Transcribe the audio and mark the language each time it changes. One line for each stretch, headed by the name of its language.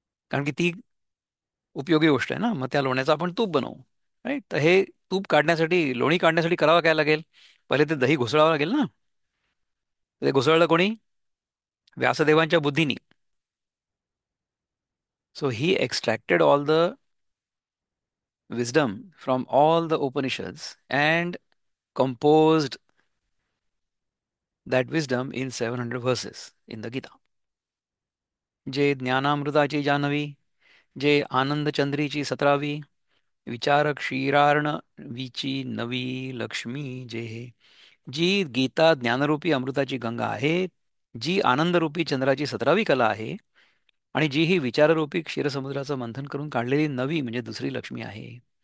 Marathi: कारण की ती उपयोगी गोष्ट आहे ना. मग त्या लोण्याचं आपण तूप बनवू. राईट. तर हे तूप काढण्यासाठी, लोणी काढण्यासाठी करावं काय लागेल? पहिले ते दही घुसळावं लागेल ना. ते घुसळलं कोणी? व्यासदेवांच्या बुद्धीनी.
English: So he extracted all the wisdom from all the Upanishads and composed that wisdom in 700 verses in the Gita.
Marathi: जे ज्ञानामृताची जानवी, जे आनंदचंद्रीची 17वी, विचार क्षीरार्ण विची नवी लक्ष्मी जे. जी गीता ज्ञानरूपी अमृताची गंगा आहे, जी आनंदरूपी चंद्राची 17वी कला आहे, आणि जी ही विचाररूपी क्षीरसमुद्राचं मंथन करून काढलेली नवी म्हणजे दुसरी लक्ष्मी आहे.